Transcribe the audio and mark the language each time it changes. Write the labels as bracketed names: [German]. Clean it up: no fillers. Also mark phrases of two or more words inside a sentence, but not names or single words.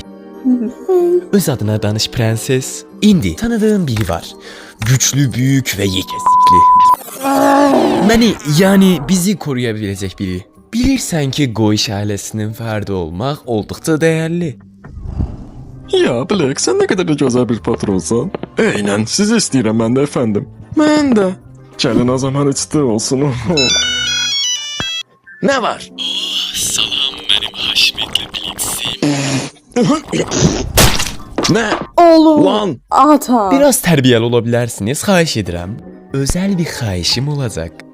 [Azerbaijani] Öz adına danış prenses. İndi tanıdığım biri var. [Turkish] Güçlü, büyük [Azerbaijani] və yekəsikli. Məni, yəni bizi koruya biləcək biri. Bilirsən ki, Goiş ailəsinin fərdi olmaq olduqca dəyərli. Ya Black, [Turkish] sen ne kadar da güzel bir patronsan. [Azerbaijani] Aynen, sizi istəyirəm mən də efendim. Mən də. Gəlin o zaman içti olsun. Nə var? [Turkish] Salam benim haşmetli plinsim. [Azerbaijani] Nə? Oğlum, Lan! ata. Biraz tərbiyəli ola bilərsiniz, xahiş edirəm. Özel bir xahişim olacaq.